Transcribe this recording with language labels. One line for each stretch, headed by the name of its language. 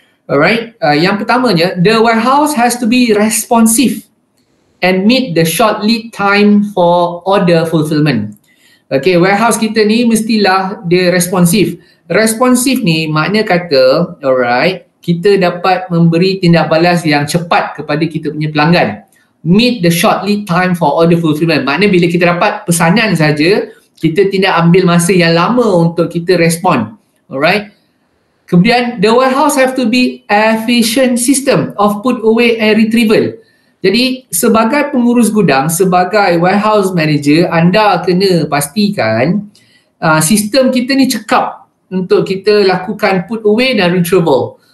English: Alright,
Malay: yang pertamanya,
English: the warehouse has to be responsive and meet the short lead time for order fulfillment.
Malay: Okay, warehouse kita ni mestilah dia responsif. Responsif ni makna kata,
English: alright,
Malay: kita dapat memberi tindak balas yang cepat kepada kita punya pelanggan.
English: Meet the short lead time for order fulfillment.
Malay: Makna bila kita dapat pesanan saja, kita tidak ambil masa yang lama untuk kita respon.
English: Alright. Kemudian, the warehouse have to be efficient system of put away and retrieval.
Malay: Jadi, sebagai pengurus gudang, sebagai warehouse manager, anda kena pastikan sistem kita ni cekap untuk kita lakukan put away dan retrieval.